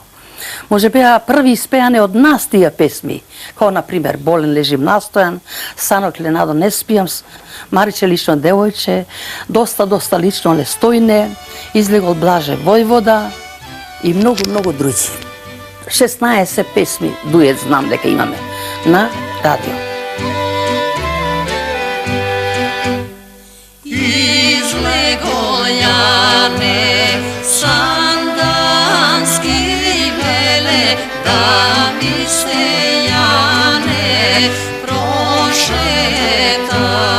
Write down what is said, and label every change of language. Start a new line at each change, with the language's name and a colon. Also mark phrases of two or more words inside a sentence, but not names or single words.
Macedonian: Може беа први испеане од нас тие песми, како например Болен лежим настојан, Санок Ленадо не спијам, Мариче лично девојче, Доста лично Лестојне, Излегол Блаже Војвода и многу други. 16 песми дует знам дека имаме на радио. Izlego jane sandanski vele, da mi se jane prošeta.